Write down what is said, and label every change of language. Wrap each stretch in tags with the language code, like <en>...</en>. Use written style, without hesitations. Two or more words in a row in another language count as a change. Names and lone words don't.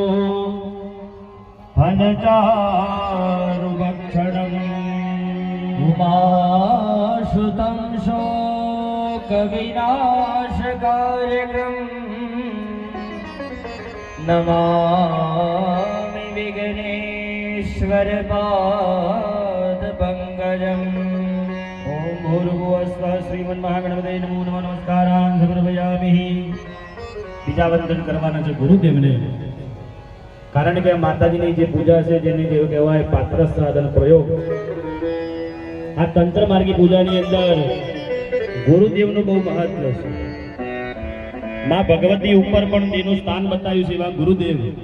<sa>फलचारुभक्षणम् उमाश्रुतं शोकविनाशकार्यकम् नमामि विघ्नेश्वरपादपङ्कजम् ॐ भूर्भुवस्वः श्रीमन्महागणपतये नमो नमः नमस्कारान् समर्पयामि।</sa> <gu>બીજા વંદન કરવાના છે ગુરુદેવને, કારણ કે માતાજીની જે પૂજા છે જેને કહેવાય પાત્ર સાધન પ્રયોગ, આ તંત્ર માર્ગી પૂજાની અંદર ગુરુદેવનું બહુ મહત્વ છે. માં ભગવતી ઉપર પણ તેનું સ્થાન બતાવ્યું છે એવા ગુરુદેવ.</gu>